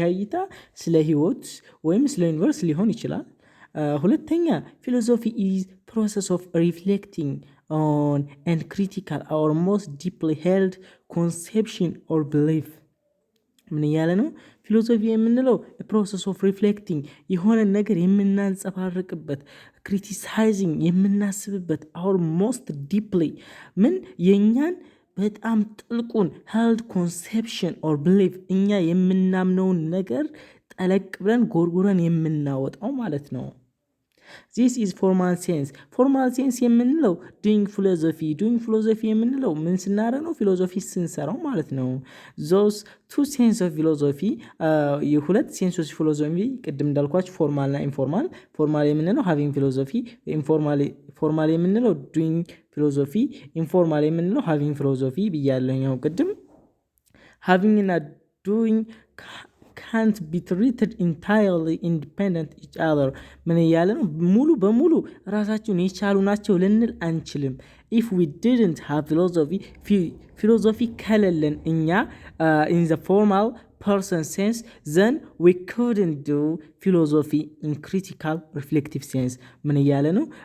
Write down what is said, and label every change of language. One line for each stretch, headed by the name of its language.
Amharic: ይህ እይታ ስለ ህይወት ወይም ስለ ዩኒቨርስ ሊሆን ይችላል። ሁለተኛ ፊሎሶፊ
English: is process of reflecting on and critical our most deeply held conception or belief
Amharic: ምን እያለ ነው? ፊሎሶፊ የምንለው ፕሮሰስ ኦፍ ሪፍሌክቲንግ የሆነ ነገር የምናንጸባርቅበት ክሪቲሳይዚንግ የምናስብበት
English: our most deeply
Amharic: ምን የኛን በጣም ጥልቁን
English: held conception or belief
Amharic: እኛ የምናምነውን ነገር ጠለቅ ብለን ጎርጎረን የምናወጣው ማለት ነው።
English: this is formal sense
Amharic: የምንለው
English: doing philosophy
Amharic: የምንለው ምን ስናደርግ ነው? ፊሎሶፊ ስንሰራው ማለት ነው።
English: those two sense of philosophy
Amharic: የሁለት ሴንስ ኦፍ ፊሎሶፊ ቅድም እንዳልኳችሁ ፎርማል እና ኢንፎርማል። ፎርማል የምንለው
English: having philosophy፣
Amharic: ፎርማል የምንለው
English: doing philosophy፣
Amharic: ኢንፎርማል የምንለው having philosophy ብያለሁ ቅድም። having እና doing
English: can't be treated entirely independent each other
Amharic: ምን እያለ ነው? ሙሉ በሙሉ ራሳቸውን የቻሉ ናቸው ልንል አንችልም።
English: if we didn't have philosophy
Amharic: ከሌለን እኛ
English: in the formal person sense then we couldn't do philosophy in critical reflective sense
Amharic: ምን እያለ ነው?